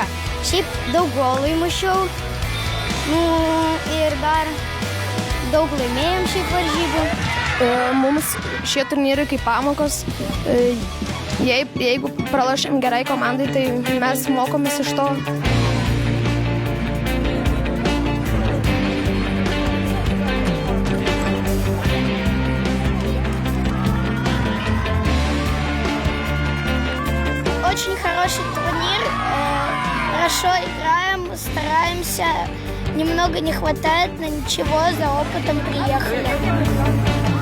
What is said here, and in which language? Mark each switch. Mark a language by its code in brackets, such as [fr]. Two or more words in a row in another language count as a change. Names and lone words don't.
[lt] Šiaip daug golų įmušiau ir dar daug laimėjom šiaip varžybų. Mums šie turnyrai kaip pamokos. Jeigu pralašėm gerai komandai, tai mes mokomės iš to. [ru] Очень хороший турнир, хорошо играем, стараемся, немного не хватает, но ничего, за опытом приехали.